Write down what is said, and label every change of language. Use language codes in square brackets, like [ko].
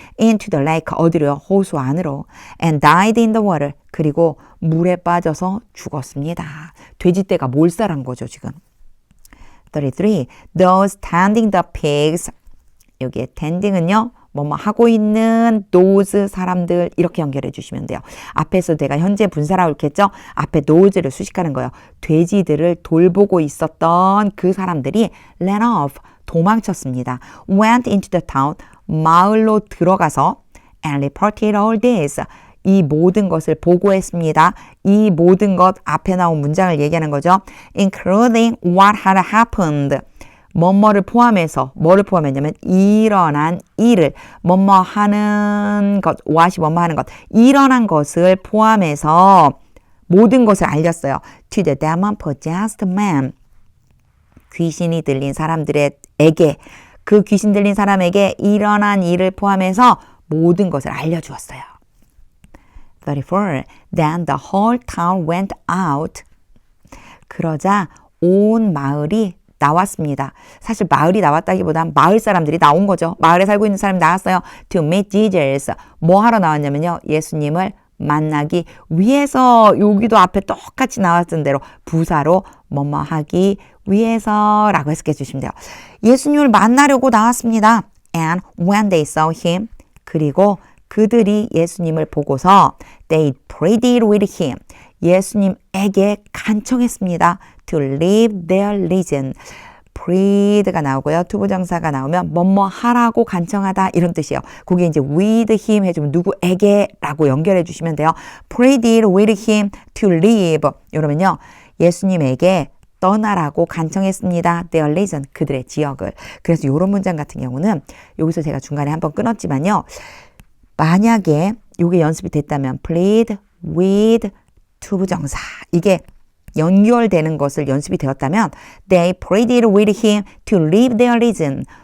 [en] into the lake, [ko] 어디로요? 호수 안으로. [en] and died in the water, [ko] 그리고 물에 빠져서 죽었습니다. 돼지떼가 몰살한 거죠, 지금. 33. [en] Those tending the pigs, [ko] 여기에 tending은요, 뭐뭐 하고 있는 those 사람들 이렇게 연결해 주시면 돼요. 앞에서 내가 현재 분사라고 했겠죠? 앞에 those를 수식하는 거예요. 돼지들을 돌보고 있었던 그 사람들이 [en] ran off, [ko] 도망쳤습니다. [en] went into the town, [ko] 마을로 들어가서 [en] and reported all this, [ko] 이 모든 것을 보고했습니다. 이 모든 것 앞에 나온 문장을 얘기하는 거죠. [en] including what had happened, [ko] 뭐뭐를 포함해서, 뭐를 포함했냐면 일어난 일을, 뭐뭐 하는 것, what이 뭐뭐 하는 것, 일어난 것을 포함해서 모든 것을 알렸어요. [en] to the demon-possessed man, [ko] 귀신이 들린 사람들에게, 그 귀신 들린 사람에게 일어난 일을 포함해서 모든 것을 알려주었어요. 34. [en] Then the whole town went out. [ko] 그러자 온 마을이 나왔습니다. 사실 마을이 나왔다기보단 마을 사람들이 나온 거죠. 마을에 살고 있는 사람이 나왔어요. [en] To meet Jesus. [ko] 뭐 하러 나왔냐면요, 예수님을 만나기 위해서. 여기도 앞에 똑같이 나왔던 대로 부사로 뭐뭐 하기 위해서라고 해석해 주시면 돼요. 예수님을 만나려고 나왔습니다. [en] And when they saw him, [ko] 그리고 그들이 예수님을 보고서 [en] they pleaded with him, [ko] 예수님에게 간청했습니다. [en] to leave their religion. [ko] plead가 나오고요. 투부정사가 나오면 뭐뭐 하라고 간청하다 이런 뜻이에요. 그게 이제 [en] with him [ko] 해주면 누구에게 라고 연결해 주시면 돼요. [en] pleaded with him to leave. [ko] 이러면요, 예수님에게 떠나라고 간청했습니다. [en] their religion, [ko] 그들의 지역을. 그래서 이런 문장 같은 경우는 여기서 제가 중간에 한번 끊었지만요, 만약에 이게 연습이 됐다면 plead with 투부정사, 이게 연결되는 것을 연습이 되었다면 [en] they pleaded with him to leave their religion.